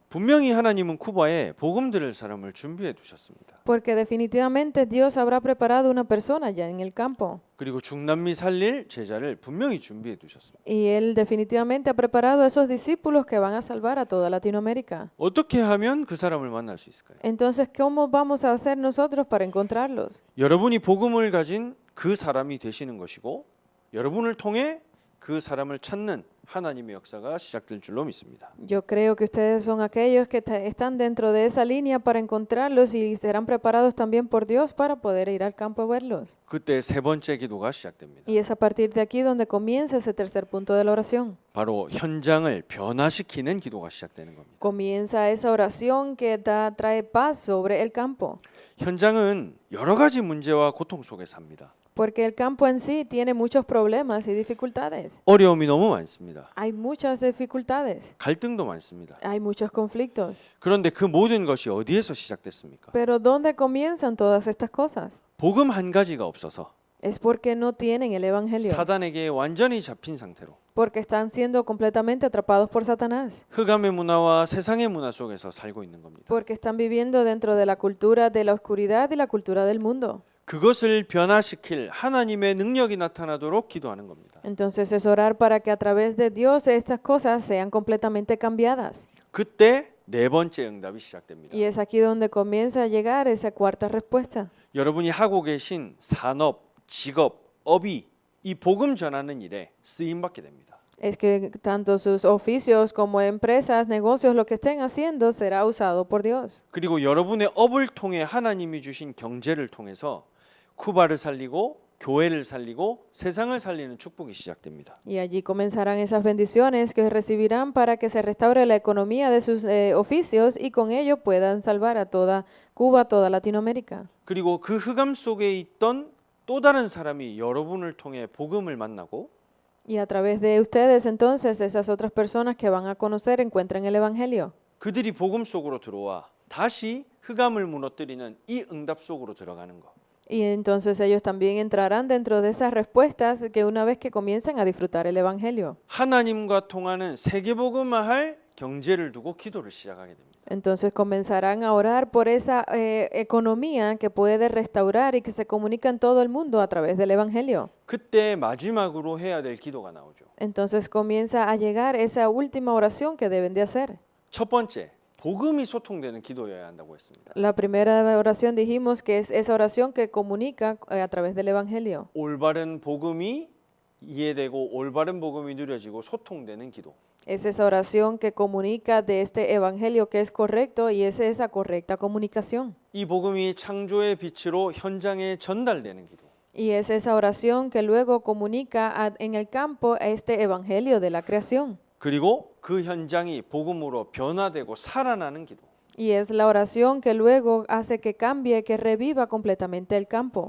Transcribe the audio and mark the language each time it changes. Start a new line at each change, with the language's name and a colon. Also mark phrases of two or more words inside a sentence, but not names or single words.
Korean: 분명히 하나님은 쿠바에 복음 들을 사람을 준비해 두셨습니다.
Spanish: Porque definitivamente Dios habrá preparado una persona allá en el campo.
Korean: 그리고 중남미 살릴 제자를 분명히 준비해 두셨습니다.
Spanish: Y Él definitivamente ha preparado a esos discípulos que van a salvar a toda Latinoamérica.
Korean: 어떻게 하면 그 사람을 만날 수 있을까요?
Spanish: Entonces, ¿cómo vamos a hacer nosotros para encontrarlos?
Korean: 여러분이 복음을 가진 그 사람이 되시는 것이고 여러분을 통해 그 사람을 찾는 하나님의 역사가 시작될 줄로 믿습니다.
Spanish: Yo creo que ustedes son aquellos que están dentro de esa línea para encontrarlos y serán preparados también por Dios para poder ir al campo a verlos.
Korean: 그때 세 번째 기도가 시작됩니다.
Spanish: Y es a partir de aquí donde comienza ese tercer punto de la oración.
Korean: 바로 현장을 변화시키는 기도가 시작되는 겁니다.
Spanish: Comienza esa oración que trae paz sobre el campo.
Korean: 현장은 여러 가지 문제와 고통 속에 삽니다.
Spanish: Porque el campo en sí tiene muchos problemas y dificultades.
Korean: 어려움이 너무 많습니다.
Spanish: Hay muchas dificultades.
Korean: 갈등도 많습니다.
Spanish: Hay muchos conflictos.
Korean: 그런데 그 모든 것이 어디에서 시작됐습니까?
Spanish: Pero ¿dónde comienzan todas estas cosas?
Korean: 복음 한 가지가 없어서
Spanish: Es porque no tienen el evangelio.
Korean: 사단에게 완전히 잡힌 상태로
Spanish: Porque están siendo completamente atrapados por Satanás.
Korean: 흑암의 문화와 세상의 문화 속에서 살고 있는 겁니다.
Spanish: Porque están viviendo dentro de la cultura de la oscuridad y la cultura del mundo.
Korean: 그것을 변화시킬 하나님의 능력이 나타나도록 기도하는 겁니다.
Spanish: Entonces es orar para que a través de Dios estas cosas sean completamente cambiadas.
Korean: 그때 네 번째 응답이 시작됩니다.
Spanish: Y es aquí donde comienza a llegar esa cuarta respuesta.
Korean: 여러분이 하고 계신 산업, 직업, 업이 이 복음 전하는 일에 쓰임 받게 됩니다.
Spanish: Es que tanto sus oficios como empresas, negocios, lo que estén haciendo será usado por Dios.
Korean: 그리고 여러분의 업을 통해 하나님이 주신 경제를 통해서 쿠바를 살리고 교회를 살리고 세상을 살리는 축복이 시작됩니다.
Spanish: Y allí comenzarán esas bendiciones que recibirán para que se restaure la economía de sus oficios y con ello puedan salvar a toda Cuba, toda Latinoamérica.
Korean: 그리고 그 흑암 속에 있던 또 다른 사람이 여러분을 통해 복음을 만나고
Spanish: Y a través de ustedes entonces esas otras personas que van a conocer encuentran el Evangelio.
Korean: 그들이 복음 속으로 들어와 다시 흑암을 무너뜨리는 이 응답 속으로 들어가는 것.
Spanish: Y entonces ellos también entrarán dentro de esas respuestas que una vez que comiencen a disfrutar el Evangelio.
Korean: 하나님과 통하는 세계복음화할 경제를 두고 기도를 시작하게 됩니다.
Spanish: Entonces comenzarán a orar por esa economía que puede restaurar y que se comunica en todo el mundo a través del Evangelio.
Korean: 그때 마지막으로 해야 될 기도가 나오죠.
Spanish: Entonces comienza a llegar esa última oración que deben de hacer.
Korean: 첫 번째, 복음이 소통되는 기도여야 한다고 했습니다.
Spanish: La primera oración dijimos que es esa oración que comunica a través del Evangelio.
Korean: 올바른 복음이 이해되고 올바른 복음이 누려지고 소통되는 기도.
Spanish: Es esa oración que comunica de este Evangelio que es correcto y es esa correcta comunicación.
Korean: 이 복음이 창조의 빛으로 현장에 전달되는 기도.
Spanish: Y es esa oración que luego comunica en el campo este Evangelio de la creación.
Korean: 그리고 그 현장이 복음으로 변화되고 살아나는 기도.
Spanish: Y es la oración que luego hace que cambie, que reviva completamente el campo.